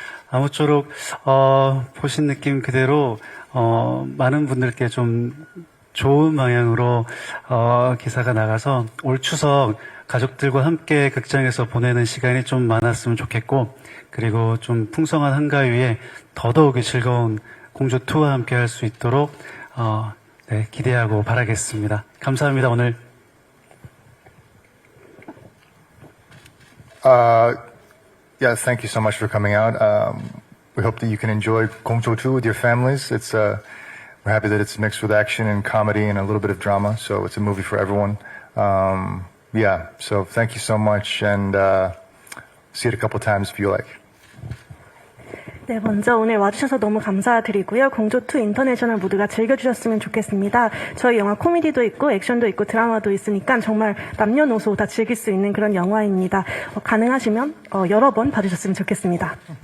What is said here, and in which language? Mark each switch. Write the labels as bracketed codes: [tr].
[ko] 아무쪼록 보신 느낌 그대로 많은 분들께 좀 좋은 방향으로 기사가 나가서 올 추석 가족들과 함께 극장에서 보내는 시간이 좀 많았으면 좋겠고, 그리고 좀 풍성한 한가위에 더더욱이 즐거운 공조2와 함께 할 수 있도록 네, 기대하고 바라겠습니다. 감사합니다. 오늘 [en] Yeah, thank you so much for coming out. We hope that you can enjoy Gongzhou 2 with your families. We're happy that it's mixed with action and comedy and a little bit of drama, so it's a movie for everyone. Yeah, so thank you so much, and see it a couple times if you like. [ko] 네, 먼저 오늘 와주셔서 너무 감사드리고요. 공조2 인터내셔널 모두가 즐겨주셨으면 좋겠습니다. 저희 영화 코미디도 있고 액션도 있고 드라마도 있으니까 정말 남녀노소 다 즐길 수 있는 그런 영화입니다. 가능하시면 여러 번 봐주셨으면 좋겠습니다.